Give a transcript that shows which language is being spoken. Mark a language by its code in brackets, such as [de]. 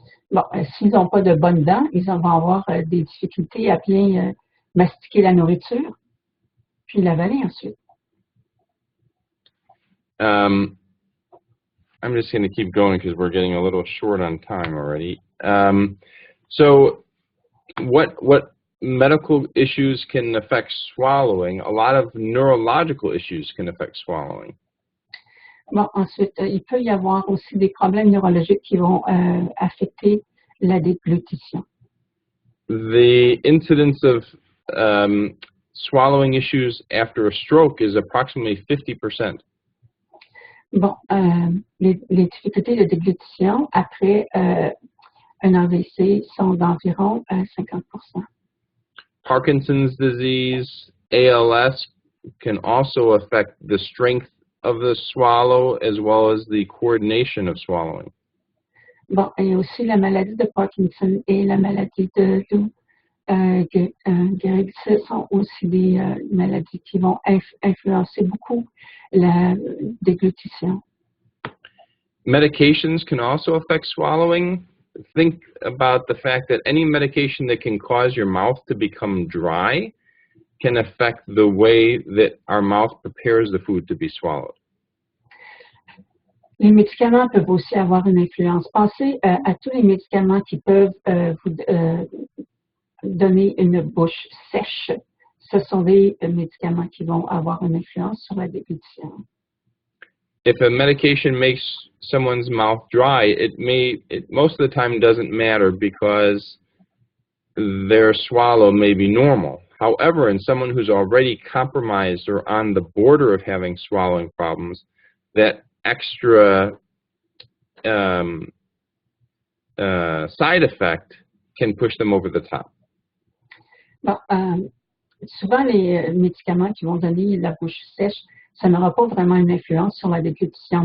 [fr] Bon, s'ils n'ont pas de bonnes dents, ils vont avoir des difficultés à bien mastiquer la nourriture, puis l'avaler ensuite. [en] I'm just going to keep going because we're getting a little short on time already. So what medical issues can affect swallowing? A lot of neurological issues can affect swallowing. [fr] Bon, ensuite, il peut y avoir aussi des problèmes neurologiques qui vont affecter la déglutition. [en] The incidence of swallowing issues after a stroke is approximately 50%. [fr] Bon, les difficultés de déglutition après un AVC sont d'environ 50%. [en] Parkinson's disease, ALS can also affect the strength of the swallow as well as the coordination of swallowing. [fr] Bon, et aussi la maladie de Parkinson et la maladie de Gehrig sont aussi des maladies qui vont influencer beaucoup la déglutition. [en] Medications can also affect swallowing. Think about the fact that any medication that can cause your mouth to become dry can affect the way that our mouth prepares the food to be swallowed. [fr] Les médicaments peuvent aussi avoir une influence. Pensez à tous les médicaments qui peuvent vous donner une bouche sèche. Ce sont des médicaments qui vont avoir une influence sur la déglutition. [en] If a medication makes someone's mouth dry, it most of the time doesn't matter because their swallow may be normal. However, in someone who's already compromised or on the border of having swallowing problems, that extra side effect can push them over the top. [fr] Bon, souvent, les médicaments qui vont donner la bouche sèche, ça n'aura pas vraiment une influence sur la déglutition.